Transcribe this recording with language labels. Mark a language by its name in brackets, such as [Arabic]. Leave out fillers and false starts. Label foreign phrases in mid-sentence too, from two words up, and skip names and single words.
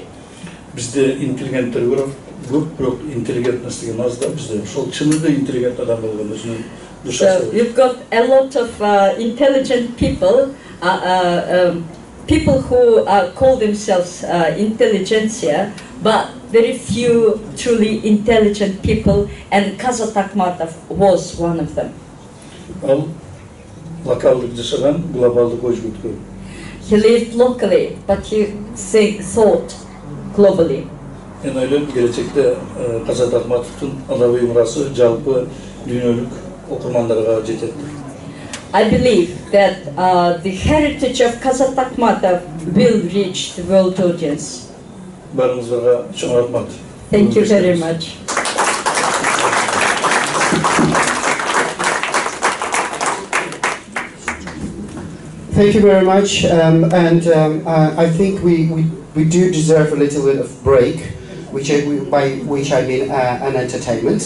[Kyrgyz] Bizde intelligenttер көп, бирок интеллигентность деген аз да, bizde ошол чынында интеллигент адам болгон өзүнүн душасы. [English] So you've got a lot of intelligent people, people who call themselves intelligentsia, but very few truly intelligent people, and Kazat Akmatov was one of them. [Kyrgyz] Ал локалдык жашаган, глобалдык ой жүгүрткөн. [English] He lived locally, but he thought globally. [Kyrgyz] Мен ойлойм, келечекте Казат Акматовдун адабий мурасы жалпы дүйнөлүк окурмандарга жетет. [English] I believe that the heritage of Kazat Akmatov will reach the world audience. [Kyrgyz] Барыңыздарга чоң рахмат. [English] Thank you very much. Thank you very much, I think we do deserve a little bit of break, by which I mean an entertainment.